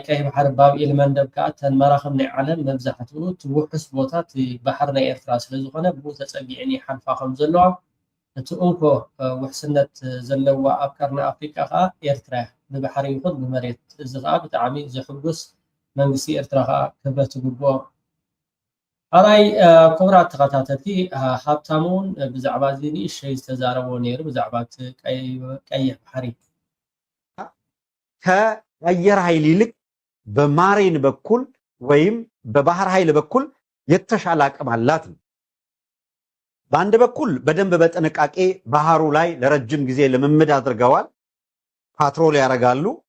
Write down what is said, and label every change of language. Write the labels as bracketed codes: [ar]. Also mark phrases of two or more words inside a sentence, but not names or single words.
[ti] ቀይሕ ባሕሪ ባብኤል መንደብ ከዓ ተን መራኽብ ናይ ዓለም መብዛሕትኡ እቲ ውሑስ ቦታ እቲ ባሕሪ ናይ ኤርትራ ስለዝኾነ ብኡ ተጸጊዐን ይሓልፋ ከም ዘለዋ እቲ እንኮ ውሕስነት ዘለዋ ኣብ ቀርኒ ኣፍሪቃ ከዓ ኤርትራ ብባሕሪ ይኹን ብመሬት እዚ ከዓ ብጣዕሚ ዘሕጉስ መንግስቲ ኤርትራ ከዓ ክብረት ይግብኦ። ኣራይ ክቡራት ተኸታተልቲ ሃብታሙ እውን ብዛዕባ እዚ ንእሽተይ ዝተዛረቦ ነይሩ ብዛዕባ እቲ ቀይሕ ባሕሪ [am] ከአየር ኃይል ይልቅ በማሪን በኩል ወይም በባህር ኃይል በኩል የተሻለ አቅም አላት ነው። በአንድ በኩል በደንብ በጥንቃቄ ባህሩ ላይ ለረጅም ጊዜ ልምምድ አድርገዋል። ፓትሮል ያደርጋሉ።